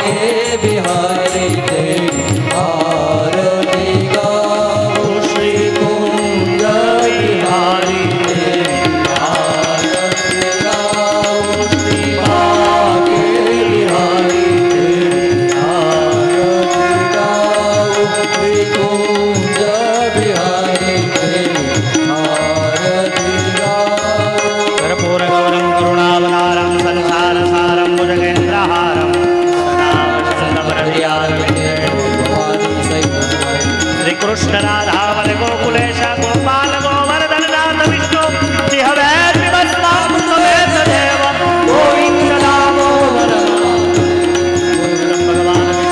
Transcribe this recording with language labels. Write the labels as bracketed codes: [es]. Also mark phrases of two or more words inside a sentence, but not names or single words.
[hi] बिहारी तेरी आरती गाऊं श्री कुंज बिहारी तेरी आरती गाऊं श्री बाके बिहारी तेरी आरती गाऊं श्री कुंज बिहारी तेरी आरती गाऊं [sa] कर्पूरगौरं करुणावतारं संसारसारं भुजगेन्द्रहारं सदा श्रीकृष्ण राधावन गोकुलेश गोपाल गोवर्धन नाथ विष्णु समेत देव गोविंद दामोदर भगवान